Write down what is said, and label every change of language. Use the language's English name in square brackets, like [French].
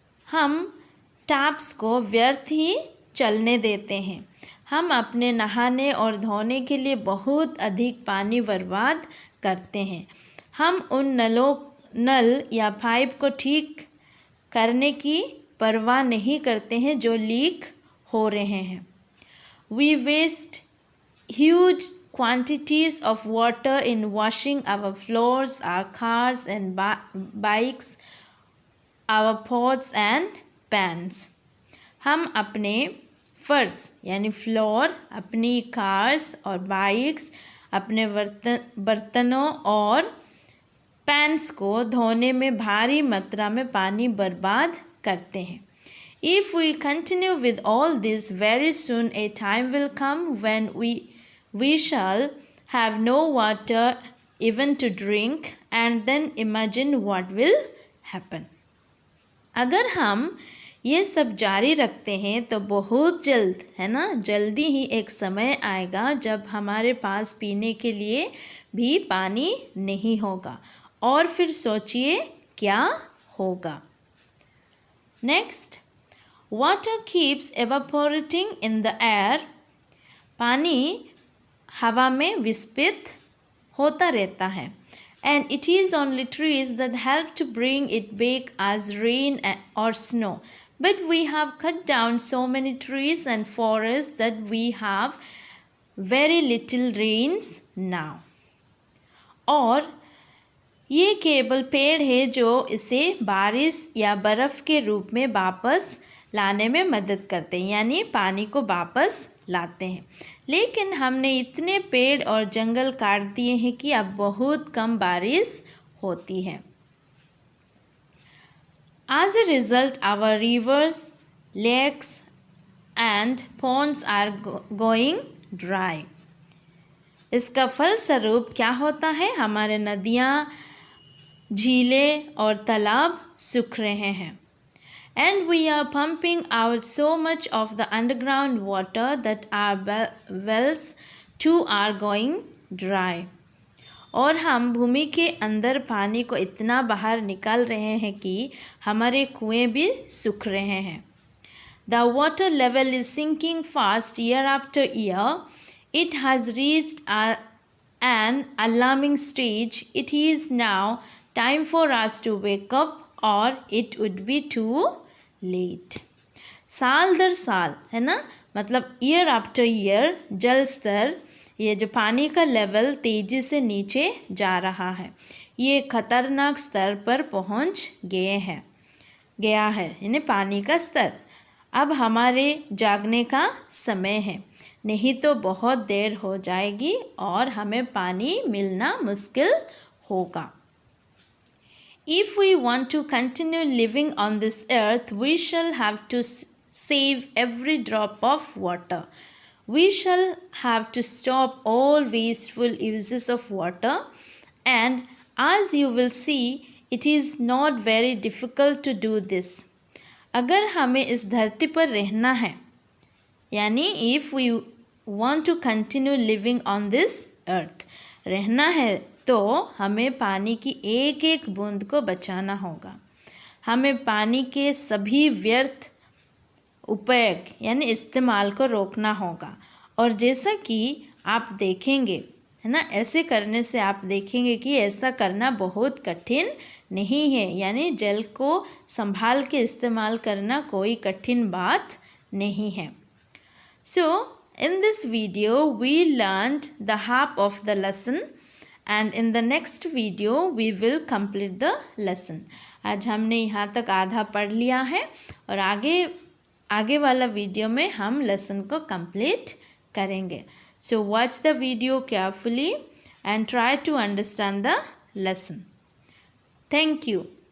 [Hindi] हम टैप्स को व्यर्थ ही चलने देते हैं। हम अपने नहाने और धोने के लिए बहुत अधिक पानी बर्बाद करते हैं। हम उन नल या पाइप को ठीक करने की परवाह नहीं करते हैं जो लीक हो रहे हैं। [English] We waste huge quantities of water in washing our floors, our cars and bikes, our pots and pans. [Hindi] हम अपने फर्श यानी फ्लोर, अपनी कार्स और बाइक्स, अपने बर्तनों और पैन्स को धोने में भारी मात्रा में पानी बर्बाद करते हैं। [English] If we continue with all this, very soon a time will come when we shall have no water even to drink, and then imagine what will happen. [Hindi] अगर हम ये सब जारी रखते हैं तो बहुत जल्द, है ना, जल्दी ही एक समय आएगा जब हमारे पास पीने के लिए भी पानी नहीं होगा, और फिर सोचिए क्या होगा। [English] Next, water keeps evaporating in the air. [Hindi] पानी हवा में विस्फित होता रहता है। [English] And it is only trees that help to bring it back as rain or snow. But we have cut down so many trees and forests that we have very little rains now. [Hindi] और ये केवल पेड़ है जो इसे बारिश या बर्फ़ के रूप में वापस लाने में मदद करते हैं, यानी पानी को वापस लाते हैं। लेकिन हमने इतने पेड़ और जंगल काट दिए हैं कि अब बहुत कम बारिश होती है। [English] As a result, our rivers, lakes and ponds are going dry. [Hindi] इसका फलस्वरूप क्या होता है? हमारे नदियाँ, झीलें और तालाब सूख रहे हैं। [English] And we are pumping out so much of the underground water that our wells too are going dry. [Hindi] और हम भूमि के अंदर पानी को इतना बाहर निकाल रहे हैं कि हमारे कुएं भी सूख रहे हैं। [English] The water level is sinking fast year after year. It has reached an alarming stage. It is now time for us to wake up, or it would be too late. [Hindi] साल दर साल, है ना, मतलब [English] year after year [Hindi] जल स्तर, ये जो पानी का लेवल तेज़ी से नीचे जा रहा है, ये खतरनाक स्तर पर पहुंच गया है, यानी पानी का स्तर। अब हमारे जागने का समय है, नहीं तो बहुत देर हो जाएगी और हमें पानी मिलना मुश्किल होगा। [English] If we want to continue living on this earth, we shall have to save every drop of water. We shall have to stop all wasteful uses of water, and as you will see, it is not very difficult to do this. [Hindi] अगर हमें इस धरती पर रहना है, यानी [English] if we want to continue living on this earth, [Hindi] रहना है तो हमें पानी की एक एक बूंद को बचाना होगा। हमें पानी के सभी व्यर्थ उपयोग यानी इस्तेमाल को रोकना होगा, और जैसा कि आप देखेंगे, है ना, ऐसे करने से आप देखेंगे कि ऐसा करना बहुत कठिन नहीं है, यानी जल को संभाल के इस्तेमाल करना कोई कठिन बात नहीं है। [English] So, in this video, we learned the half of the lesson and in the next video, we will complete the lesson. [Hindi] आज हमने यहाँ तक आधा पढ़ लिया है और आगे वाला वीडियो में हम लेसन को कंप्लीट करेंगे। [English] So, watch the video carefully and try to understand the lesson. Thank you.